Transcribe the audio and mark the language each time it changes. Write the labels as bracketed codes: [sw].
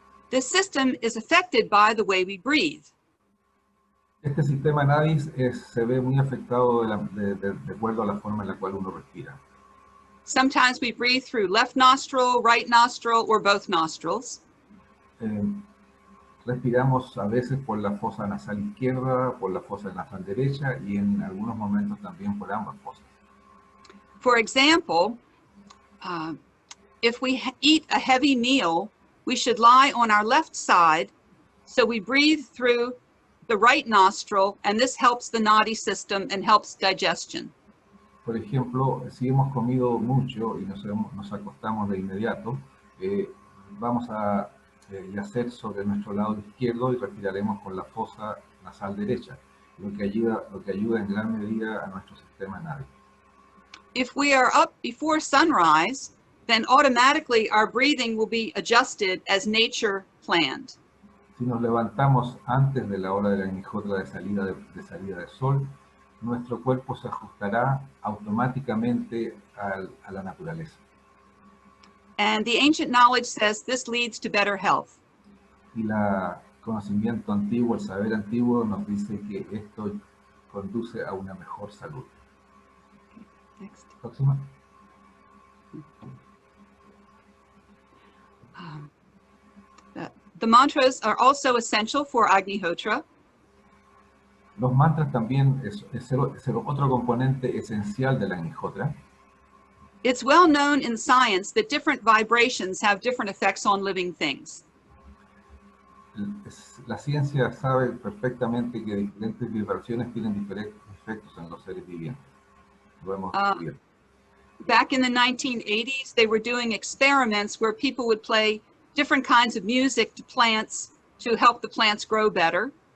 [en] This system is affected by the way we breathe. [es] Este sistema nadis se ve muy afectado de acuerdo a la forma en la cual uno respira. [en] Sometimes we breathe through left nostril, right nostril, or both nostrils. [es] Respiramos a veces por la fosa nasal izquierda, por la fosa nasal derecha y en algunos momentos también por ambas fosas. [en] For example, if we eat a heavy meal, we should lie on our left side, so we breathe through the right nostril, and this helps the Nadi system and helps digestion. [es] Por ejemplo, si hemos comido mucho y nos acostamos de inmediato, vamos a yacer sobre nuestro lado izquierdo y respiraremos con la fosa nasal derecha, lo que ayuda en gran medida a nuestro sistema Nadi. [en] If we are up before sunrise, then automatically our breathing will be adjusted as nature planned. [es] Si nos levantamos antes de la hora de la Agnihotra de salida de sol, nuestro cuerpo se ajustará automáticamente a la naturaleza. [en] And the ancient knowledge says this leads to better health. [es] Y el conocimiento antiguo, el saber antiguo nos dice que esto conduce a una mejor salud. [en] Next. [es] Próxima. [en] The mantras are also essential for Agnihotra. [es] Los mantras también es otro componente esencial de la Agnihotra. [en] It's well known in science that different vibrations have different effects on living things. [es] La ciencia sabe perfectamente que diferentes vibraciones tienen diferentes efectos en los seres vivientes. Lo hemos descubierto. [en] Back in the 1980s, they were doing experiments where people would play different kinds of music to plants to help the plants grow better.